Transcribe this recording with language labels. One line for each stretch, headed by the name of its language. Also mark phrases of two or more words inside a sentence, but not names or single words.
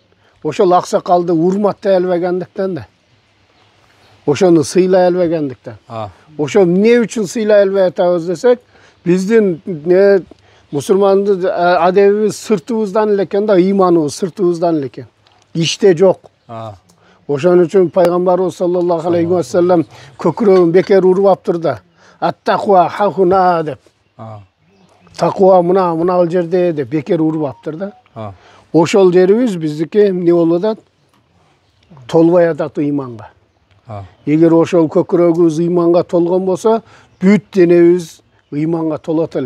Kyrgyz: Ошол аксакалды урматтай албагандыктан да. Ошону сыйлай албагандыктан. Ошол эмне үчүн сыйлай албай атабыз десек, биздин мусулмандын адебибиз сыртыбыздан эле экен да, ыйманыбыз сыртыбыздан эле экен. Иште жок. Ошон үчүн пайгамбарыбыз
Arabic: صلى الله عليه وسلم
Kyrgyz: көкүрөгүн бекер урбаптыр да.
Arabic: التقوى هاهنا
Kyrgyz: деп. Таква мына жерде деп бекер урбаптыр да. Ошол жерибиз биздики эмне болуп атат? Толбой атат ыйманга. Эгер ошол көкүрөгүбүз ыйманга толгон болсо, бүт денебиз ыйманга толот эле.